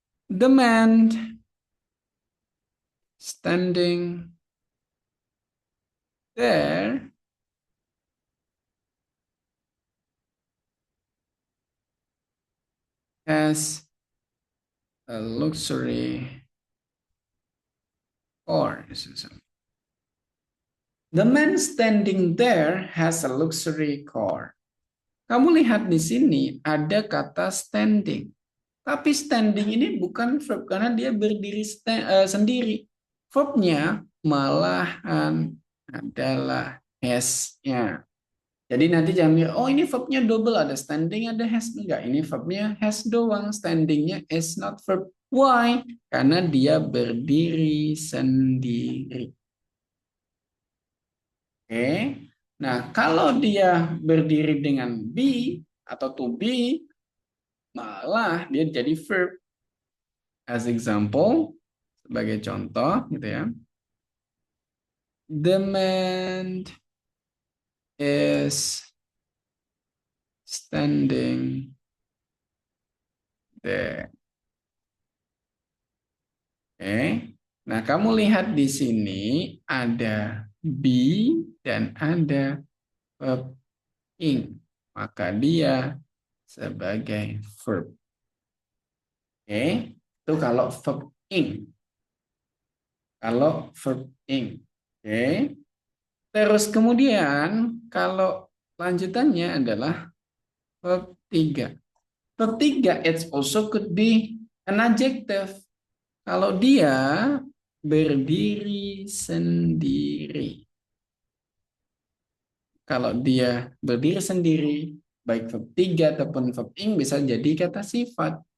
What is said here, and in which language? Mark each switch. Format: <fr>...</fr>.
<en>The man standing there has a luxury car. The man standing there has a luxury car.</en> <id>Kamu lihat di sini ada kata standing. Tapi standing ini bukan verb karena dia berdiri sendiri. Verbnya malahan adalah has-nya. Jadi nanti jangan mikir, oh ini verbnya double, ada standing, ada has. Enggak, ini verbnya has doang, standingnya</id> <en>is not verb. Why?</en> <id>Karena dia berdiri sendiri. Oke. Nah, kalau dia berdiri dengan be atau to be, malah dia jadi verb.</id> <en>As example,</en> <id>sebagai contoh gitu ya.</id> <en>The man is standing there.</en> <id>Oke. Nah, kamu lihat di sini ada be dan ada verb ing. Maka dia sebagai verb. Oke. Itu kalau verb ing. Kalau verb ing. Oke. Terus kemudian kalau lanjutannya adalah verb 3.</id> <en>Verb 3 it also could be an adjective.</en> <id>Kalau dia berdiri sendiri. Kalau dia berdiri sendiri, baik verb 3 ataupun verb ing bisa jadi kata sifat.</id>